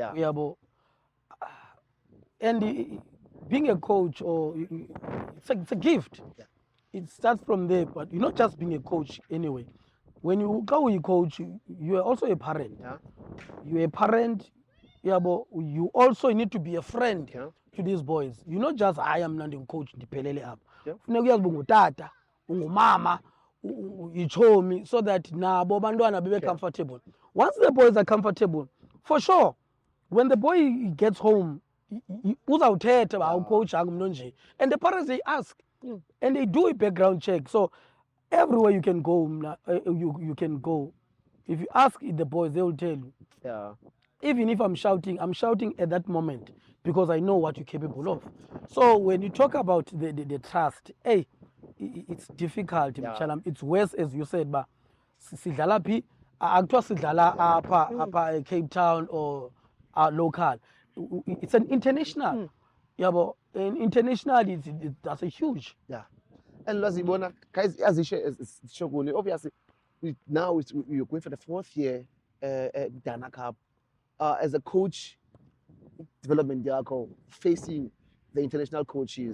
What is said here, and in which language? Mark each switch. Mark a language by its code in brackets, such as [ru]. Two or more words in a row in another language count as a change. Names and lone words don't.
[en] And being a coach, or it's a gift. It starts from there, but you're not just being a coach anyway. When you go with a coach, you are also a parent. You're a parent, but you also need to be a friend to these boys. You're not just, I am not a coach, ndiphelele up. [xh] Funeka uyazi ungutata, ungumama, uyichomi, [en] so that [xh] nabo bantwana bebe comfortable. [en] Once the boys are comfortable, for sure, when the boy gets home, [xh] uzawuthetha ba coach nje, [en] and the parents, they ask, and they do a background check. So everywhere you can go, you can go. If you ask the boys, they will tell you. Even if I'm shouting at that moment because I know what you're capable of. So when you talk about the trust, hey, it's difficult. It's worse, as you said, but [xh] sidlala phi akuthiwa sidlala apha [en] Cape Town or local. It's an international. And internationally, that's a huge. Yeah. And Lwazibona, guys, as Shoguni, obviously, you're going for the 4th year Dana Cup. As a coach, development yakho, facing the international coaches.